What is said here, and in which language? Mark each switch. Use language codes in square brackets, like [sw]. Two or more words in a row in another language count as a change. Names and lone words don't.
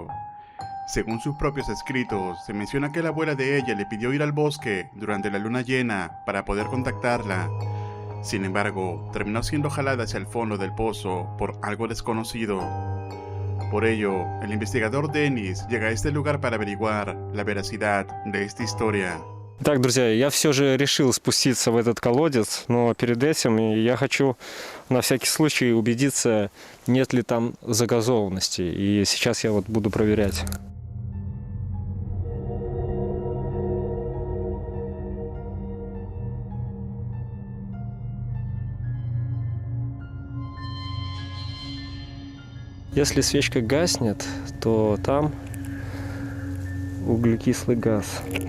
[es] Según sus propios escritos, se menciona que la abuela de ella le pidió ir al bosque durante la luna llena para poder contactarla. Sin embargo, terminó siendo jalada hacia el fondo del pozo por algo desconocido. Por ello, el investigador Деннис llega a este lugar para averiguar la veracidad de esta historia. [ru] Так, друзья, я все же решил спуститься в этот колодец, но перед этим я хочу на всякий случай убедиться, нет ли там загазованности. И сейчас я вот буду проверять. Если свечка гаснет, то там углекислый газ.